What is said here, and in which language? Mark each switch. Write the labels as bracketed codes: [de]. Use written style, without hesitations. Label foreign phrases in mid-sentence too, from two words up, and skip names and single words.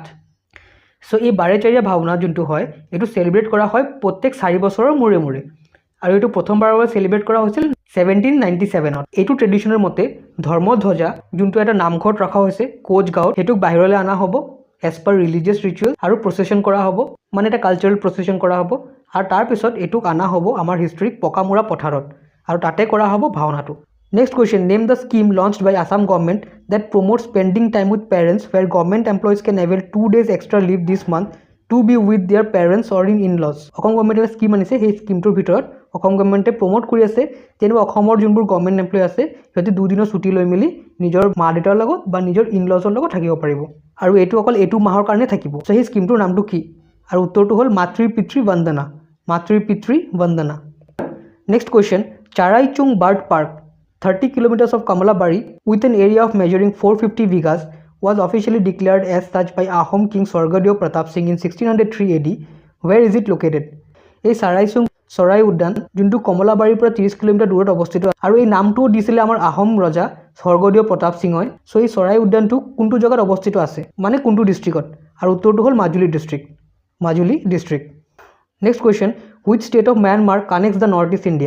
[as] সো এই বাৰেচাৰিয়া ভাওনা যোনটো হয় এটো সেলিব্ৰেট কৰা হয় প্ৰত্যেক 4 বছৰৰ মূৰে আৰু এটো প্ৰথমবাৰৰ বাবে সেলিব্ৰেট কৰা হৈছিল 1797 ত. এটো ট্ৰেডিশনৰ মতে ধৰ্মধ্বজা যোনটো এটা নামঘৰত ৰখা হৈছে কোচগাঁৱত হেতুক বাহিৰলৈ আনা হ'ব [en] as per religious ritual [as] আৰু প্ৰসেছন কৰা হ'ব মানে এটা [en] cultural procession [as] কৰা হ'ব আৰু তাৰ পিছত এটোক আনা হ'ব আমাৰ হিষ্ট্ৰিক পকামুৰা পথাৰত আৰু তাতে কৰা হ'ব ভাওনাটো. [en] Next question. Name the scheme launched by Assam government that promotes spending time with parents where government employees can avail 2 days extra leave this month to be with their parents or in-laws. [as] অসম গভৰ্ণমেণ্টে এটা স্কিম আনিছে, সেই স্কিমটোৰ ভিতৰত অসম গভৰ্ণমেণ্টে প্ৰমোট কৰি আছে যেনিবা অসমৰ যোনবোৰ [en] government employee [as] আছে সিহঁতে 2 দিনৰ ছুটি লৈ মেলি নিজৰ মা দেউতাৰ লগত বা নিজৰ ইন-লজৰ লগত থাকিব পাৰিব, আৰু এইটো অকল এইটো মাহৰ কাৰণে থাকিব। চ' সেই স্কিমটোৰ নামটো কি? আৰু উত্তৰটো হ'ল মাতৃ পিতৃ বন্দনা, মাতৃ পিতৃ বন্দনা। [en] next question, চাৰাইচুং বাৰ্ড পাৰ্ক 30 kilometers of Kamalabari with an area of measuring 450 bighas was officially declared as such by Ahom King Swargadeo Pratap Singh in 1603 AD. Where is it located? [as] এই চাৰাইচুং চৰাই উদ্যান যোনটো কমলাবাৰীৰ পৰা 30 কিলোমিটাৰ দূৰত অৱস্থিত, আৰু এই নামটোও দিছিলে আমাৰ আহোম ৰজা স্বৰ্গদেউ প্ৰতাপ সিংহই। চ' এই চৰাই উদ্যানটো কোনটো জেগাত অৱস্থিত আছে, মানে কোনটো ডিষ্ট্ৰিক্টত? আৰু উত্তৰটো হ'ল মাজুলী ডিষ্ট্ৰিক্ট, মাজুলী ডিষ্ট্ৰিক্ট। [en] next question, which state of Myanmar connects the North East India?